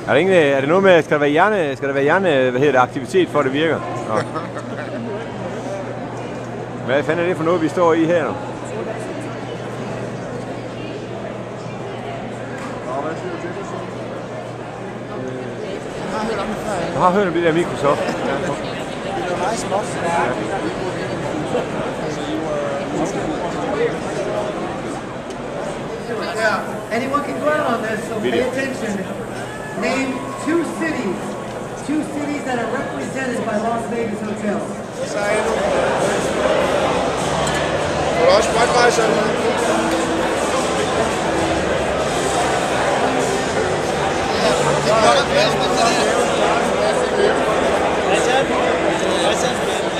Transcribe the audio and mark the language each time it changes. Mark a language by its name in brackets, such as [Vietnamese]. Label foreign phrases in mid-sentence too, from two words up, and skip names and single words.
[Danish] Er det noget med, skal der være hjerne, hvad hedder det, aktivitet for at det virker? Nå. Hvad fanden er det for noget, vi står i her nu? Jeg har hørt om det der Microsoft. [English] Yeah, anyone can go out on this, so pay attention. Name two cities that are represented by Las Vegas hotels. [Danish] Får du også spotbejser? Hvad så?